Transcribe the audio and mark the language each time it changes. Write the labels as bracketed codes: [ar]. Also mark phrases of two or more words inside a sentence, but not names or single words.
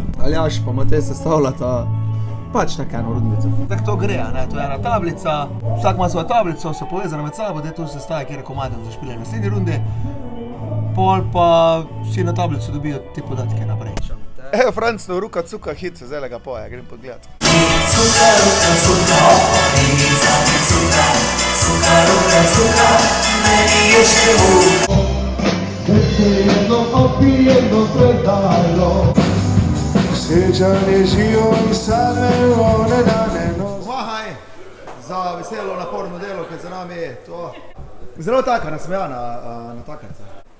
[sl] Aljaš pa Matej sestavljata pač tako eno rundico. Tako to gre, ne? To je ena tablica, vsak ima svojo tablico, so povezane med sabo, da je to se staje, kjer je komadem za špilje naslednji runde. Pol pa vsi na tablico dobijo te podatke naprej. Evo Franc, no ruka cuka hit, zdaj ga poje, grem podgledat. Cuka, ruka, cuka, oporinica mi cuka, cuka, ruka, cuka, meni je še muka. Srce jedno opijeno predalo, srečanje živo in same one dane nos. Pomahaj za veselo naporno delo, ki za nami je to. Zelo taka nasmejana natakarca.